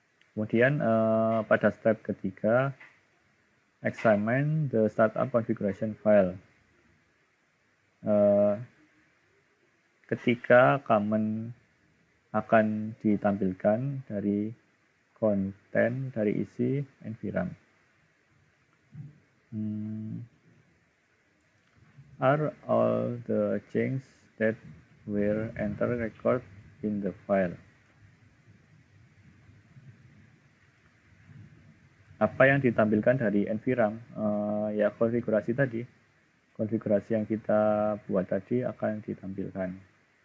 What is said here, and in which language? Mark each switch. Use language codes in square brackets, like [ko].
[id] Kemudian pada step ketiga, [en] examine the startup configuration file. [id] Ketika command akan ditampilkan dari konten dari isi NVRAM. [en] Are all the changes that were entered record in the file? [id] Apa yang ditampilkan dari NVRAM? Ya konfigurasi tadi. Konfigurasi yang kita buat tadi akan ditampilkan.